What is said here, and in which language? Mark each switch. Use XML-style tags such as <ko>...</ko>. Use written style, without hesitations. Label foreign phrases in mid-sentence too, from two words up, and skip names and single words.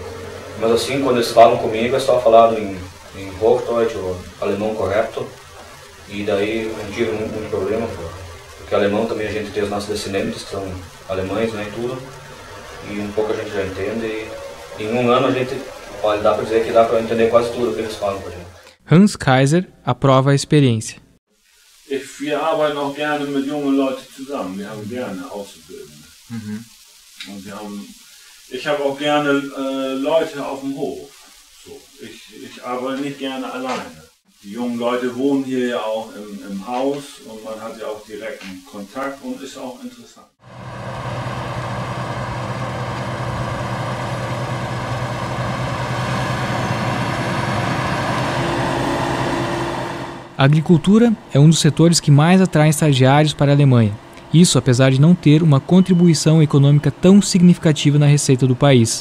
<pt>Mas assim, quando eles falam comigo, é só falado em Hochdeutsch, ou alemão correto, e daí eu não tive muito problema, porque alemão também a gente tem os nossos descendentes, que são alemães, né, e tudo, e um pouco a gente já entende, e em um ano a gente, olha, dá para dizer que dá para entender quase tudo que eles falam com a gente. Hans Kaiser aprova a experiência.</pt> <de>Wir arbeiten auch gerne mit jungen Leuten zusammen. Wir haben gerne Auszubildende. Und ich habe auch gerne Leute auf dem Hof. So, ich arbeite nicht gerne alleine. Die jungen Leute wohnen hier ja auch im Haus und man hat ja auch direkten Kontakt und ist auch interessant.</de> <pt>A agricultura é um dos setores que mais atraem estagiários para a Alemanha. Isso apesar de não ter uma contribuição econômica tão significativa na receita do país.</pt>